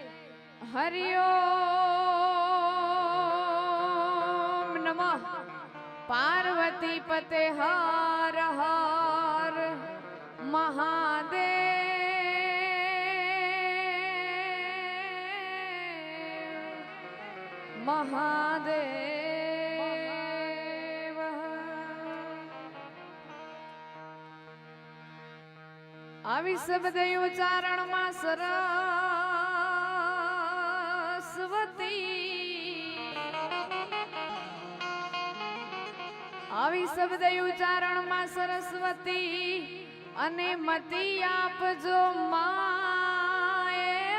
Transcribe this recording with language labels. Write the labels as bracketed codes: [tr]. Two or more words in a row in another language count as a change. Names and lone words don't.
[sa] हरिओम नमः पार्वती पते हर हर महादेव महादेव। [gu] આવી શબ્દ ઉચ્ચારણ માં સરસ્વતી આવી શબ્દ ઉચ્ચારણ માં સરસ્વતી અને મતિ આપજો માએ